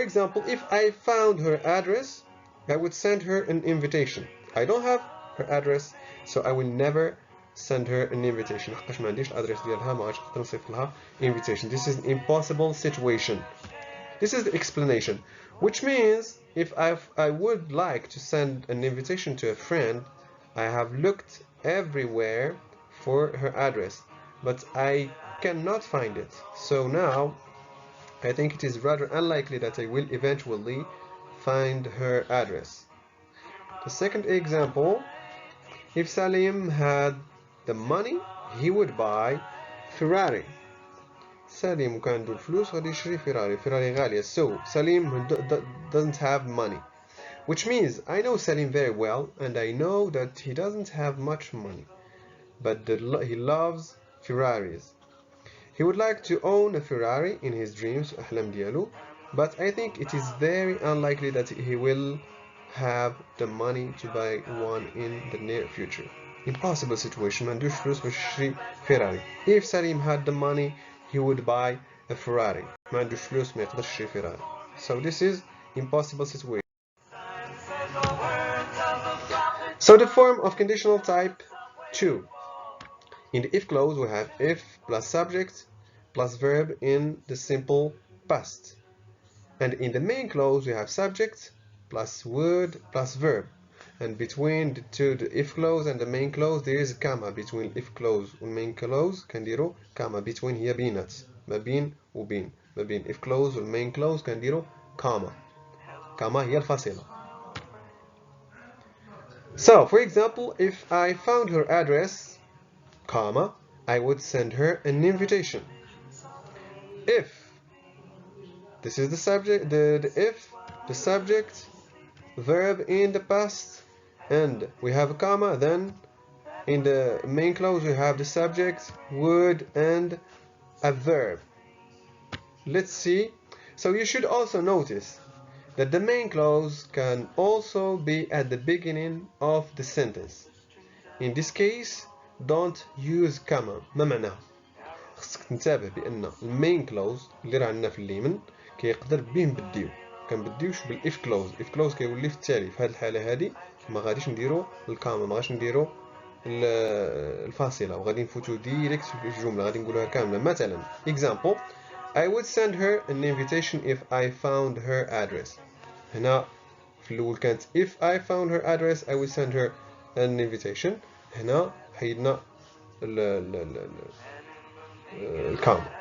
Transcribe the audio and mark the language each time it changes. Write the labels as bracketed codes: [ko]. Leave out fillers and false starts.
[en] For example, if I found her address, I would send her an invitation. I don't have her address, so I will never send her an invitation. [ar] حقاش ما عنديش الادريس ديالها ما غاديش نقدر نصيفط لها invitation. [en] This is an impossible situation. This is the explanation, which means if I would like to send an invitation to a friend, I have looked everywhere for her address, but I cannot find it. So now I think it is rather unlikely that I will eventually find her address. The second example, if Salim had the money, he would buy Ferrari. [ar] Salim كان عنده الفلوس غادي يشري فيراري غالية. [en] So Salim doesn't have money, which means I know Salim very well and I know that he doesn't have much money, but he loves Ferraris. He would like to own a Ferrari in his dreams, [ar] أحلام ديالو, [en] but I think it is very unlikely that he will have the money to buy one in the near future. Impossible situation. [ar] ما عندوش فلوس باش يشري Ferrari. [en] If Salim had the money, he would buy a Ferrari. [ar] ما عندوش فلوس ما يقدرش يشري Ferrari. [en] So this is impossible situation. So the form of conditional type 2. In the if clause, we have if plus subject plus verb in the simple past. And in the main clause, we have subject plus word plus verb. And between the if clause and the main clause, there is a comma between if clause and main clause. [ar] كنديرو [en] comma between [ar] هي بينات. ما بين وبين ما بين if clause والmain clause كنديرو comma. comma هي الفاصلة. [en] So for example, if I found her address, comma, I would send her an invitation. If this is the subject, the subject, verb in the past, and we have a comma, then in the main clause we have the subject, would, and a verb. Let's see. So you should also notice that the main clause can also be at the beginning of the sentence. In this case, don't use comma. [ar] ما معناها؟ خصك تنتبه بأن المين كلوز اللي راه عندنا في اليمن كيقدر بيه نبديو. كنبديوش بالاف كلوز. اف كلوز كيولي في التالي. في هذه الحالة هذه ما غاديش نديرو الكاما، ما غاديش نديرو الفاصلة، وغادي نفوتو ديريكت في الجملة، غادي نقولوها كاملة. [en] مثلا example, I would send her an invitation if I found her address. [ar] هنا في الأول كانت [en] if I found her address I would send her an invitation. [ar] هنا حيدنا الكام.